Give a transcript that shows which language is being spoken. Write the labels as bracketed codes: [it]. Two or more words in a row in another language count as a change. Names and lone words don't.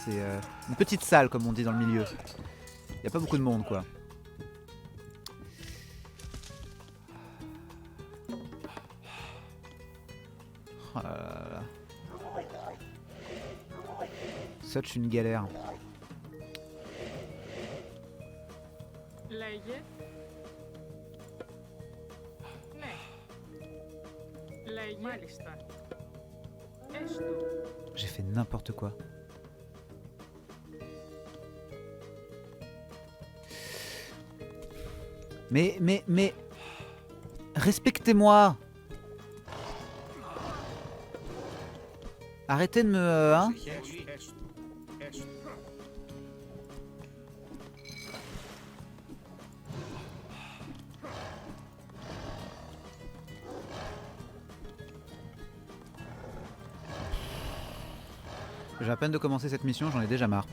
[fr] C'est une petite salle comme on dit dans le milieu. Il n'y a pas beaucoup de monde quoi. Oh là là là. Such une galère. [el] Λέγε. Ναι. Λέγε. Μάλιστα. Έστω. [fr] J'ai fait n'importe quoi. Mais... Respectez-moi. Arrêtez de me... hein. [el] Προσεχέ. Έστω. Έστω. [fr] J'ai à peine de commencer cette mission, j'en ai déjà marre.